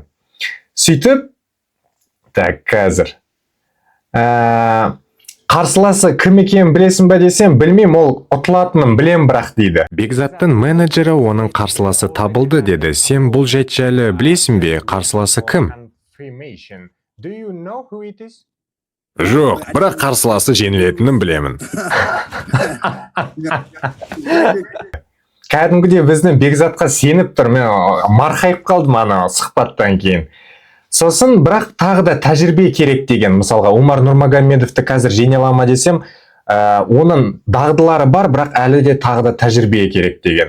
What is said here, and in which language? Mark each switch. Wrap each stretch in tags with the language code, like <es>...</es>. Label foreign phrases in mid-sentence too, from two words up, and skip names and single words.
<kk>Сөйтіп, қазір қарсыласы кім екенін білесің бе десем, білмеймін, ол ұтылатынын білем бірақ дейді. Бекзаттың менеджері оның қарсыласы табылды деді. Сен бұл жайт жайлы білесің бе, қарсыласы кім?</kk> <en>Do you know who it is?</en> <kk>Жоқ, бірақ қарсыласы жеңілетінін білемін. Кәдімгідей біздің Бекзатқа сеніп тұр, мен марқайып қалдым ана сұхбаттан кейін. Сосын бірақ тағы да тәжірибе керек деген, мысалға Умар Нұрмагомедовті қазір жеңе ала ма десем, оның дағдылары бар, бірақ әлі де тағы да тәжірибе керек деген.</kk>